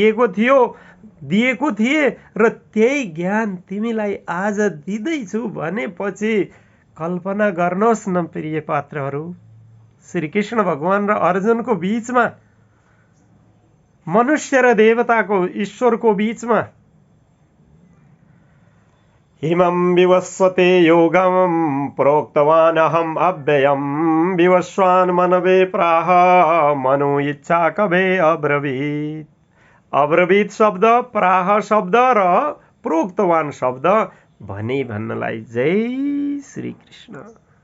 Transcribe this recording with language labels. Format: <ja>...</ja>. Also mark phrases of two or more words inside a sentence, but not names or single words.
<ne>दिएको थिए र त्यही ज्ञान तिमीलाई आज दिँदैछु भनेपछि कल्पना गर्नुहोस् न प्रिय पात्रहरू, श्री कृष्ण भगवान र अर्जुनको बीचमा, मनुष्य र देवताको, ईश्वरको बीचमा</ne> <sa>इमं विवस्वते योगम प्रोक्तवान अहम अव्ययम विवस्वान मनवे प्राह मनु इच्छा कवे अब्रवीत।</sa> <ne>अब्रवीत शब्द, प्राह शब्द र प्रोक्तवान शब्द भन्नलाई जय श्री कृष्ण।</ne>